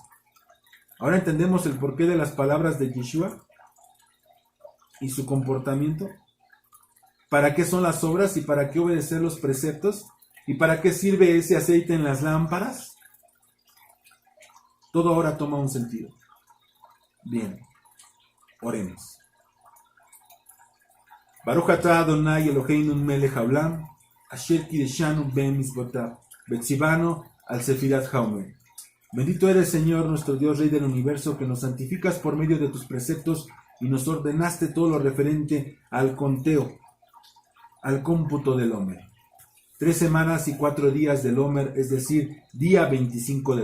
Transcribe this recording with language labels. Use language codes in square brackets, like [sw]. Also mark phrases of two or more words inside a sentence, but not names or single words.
[es] Ahora entendemos el porqué de las palabras de Yeshua y su comportamiento. ¿Para qué son las obras y para qué obedecer los preceptos? ¿Y para qué sirve ese aceite en las lámparas? Todo ahora toma un sentido. Bien, oremos. [he] ברוך אתה אדוני אלוהינו מלך העולם, אשר קידשנו במצוותיו, וציוונו על ספירת העומר. [es] Bendito eres, Señor, nuestro Dios, Rey del universo, que nos santificas por medio de tus preceptos y nos ordenaste todo lo referente al conteo, al cómputo del Omer. 3 semanas y 4 días del Omer, es decir, día 25 del Omer.